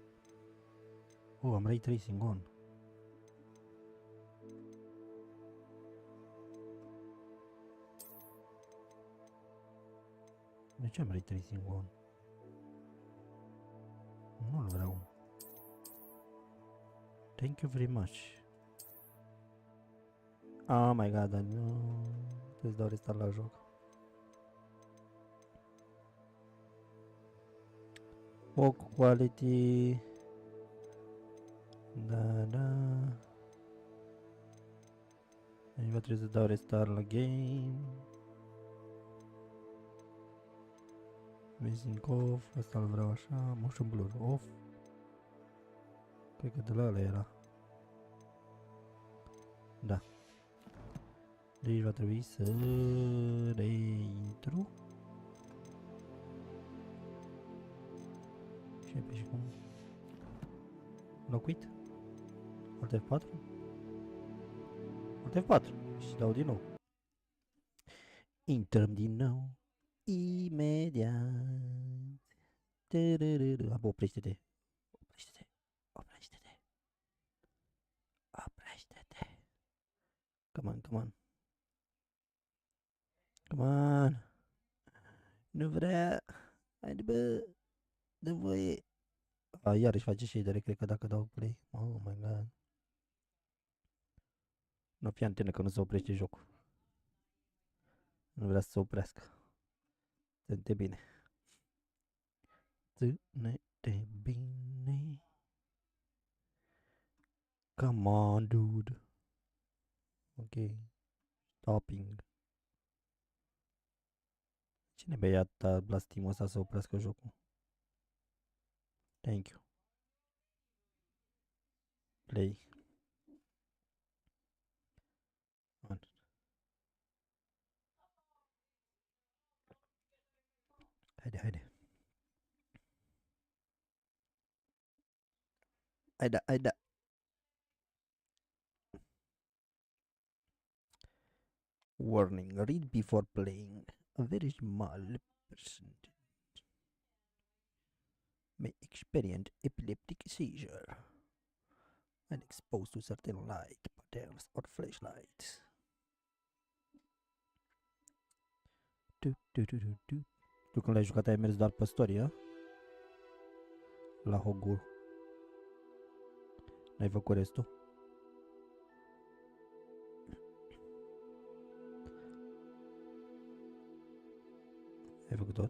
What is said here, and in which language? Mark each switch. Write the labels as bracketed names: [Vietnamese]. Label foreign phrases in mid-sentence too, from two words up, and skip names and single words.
[Romanian] Oh, am [English] ray tracing on. [Romanian] De ce am [English] ray tracing on? [Romanian] Nu-l vreau. [English] Thank you very much. Oh my god, [Romanian] nu. Îți dau restart la joc. O quality. Da, da. Aici va trebui să dau restart la game. [English] Missing off, [Romanian] asta-l vreau așa, [English] motion blur off. [Romanian] Cred că de la ăla era. Da. Deci va trebui să reintru. Și pe și cum? Locuit? Alt F4? Alt F4 și dau din nou. Intrăm din nou. Imediat. Oprește-te. Oprește-te. Oprește-te. Oprește-te. [English] Come on, come on. Come on. [Romanian] Nu vrea. Haide bă. Dă voie. Iarăși face shadere, cred că dacă dau play. [English] Oh my god. [Romanian] Nu fi antenă că nu se oprește jocul. Nu vrea să se oprească. Ține-te bine. Ține-te bine. [English] Come on, dude. Ok. Stopping. [Romanian] Cine bea atâta blastimul ăsta să oprească jocul? [English] Thank you. Play. On. [Romanian] Haide, haide. Haide, haide. [English] Warning, read before playing. A very small percentage may experience epileptic seizure when exposed to certain light patterns or flashlights. [Romanian] Tu când l-ai jucat ai mers doar pe story, la Hogwarts. N-ai făcut restul? Ai făcut tot?